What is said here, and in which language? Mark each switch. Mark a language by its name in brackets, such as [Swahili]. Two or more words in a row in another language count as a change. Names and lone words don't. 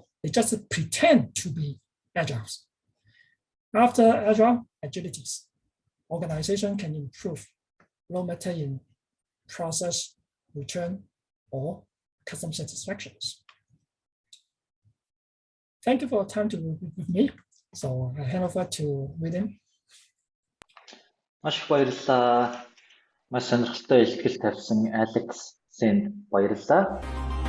[English] They just pretend to be Agile. After Agile, agilities, organization can improve, no matter in process, return, or customer satisfactions. Thank you for your time to be with me. So I hand over to William. [Mongolian] Маш их баярлалаа. Маш сонирхолтой илтгэл тавьсан Алекс Син баярлалаа.